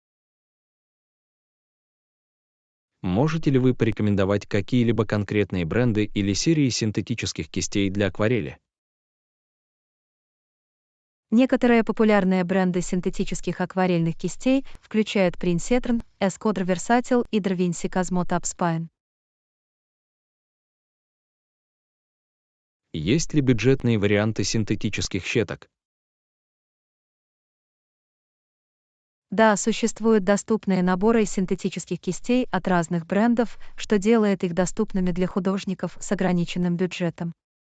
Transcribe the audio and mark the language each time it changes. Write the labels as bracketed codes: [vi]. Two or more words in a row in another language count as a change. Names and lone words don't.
[ru] Можете ли вы порекомендовать какие-либо конкретные бренды или серии синтетических кистей для акварели? Некоторые популярные бренды синтетических акварельных кистей включают Prince Etern, Escodre Versatile и Da Vinci Cosmo Top Spine. Есть ли бюджетные варианты синтетических щеток? Да, существуют доступные наборы синтетических кистей от разных брендов, что делает их доступными для художников с ограниченным бюджетом.